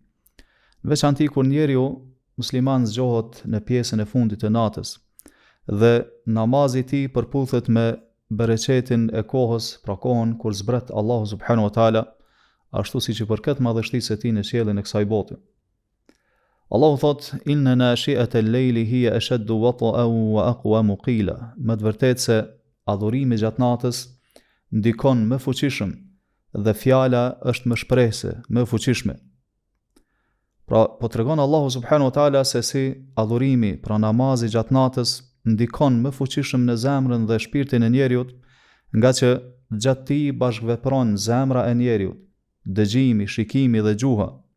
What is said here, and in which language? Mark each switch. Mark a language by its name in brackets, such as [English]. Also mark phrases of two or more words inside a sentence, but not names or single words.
[Albanian] Në veçanti kur njeriu musliman zgjohet në pjesën e fundit të natës dhe namazi i tij përputhet me bereqetin e kohës, pra kohën kur zbret Allahu [Arabic] سبحانه وتعالى, [Albanian] ashtu siç i përket madhështisë së tij në qiellin e kësaj bote. Allahu thot: [Arabic] "إن ناشئة الليل هي أشد وطئا وأقوم قيلا." [Albanian] Me të vërtetë se adhurimi gjatë natës ndikon më fuqishëm dhe fjala është më shprehse, më fuqishme. Pra, po tregon Allahu [Arabic] سبحانه وتعالى [Albanian] se si adhurimi, pra namazi gjatë natës ndikon më fuqishëm në zemrën dhe shpirtin e njeriut, nga që gjatë tij bashkëvepron zemra e njeriut, dëgjimi, shikimi dhe gjuha.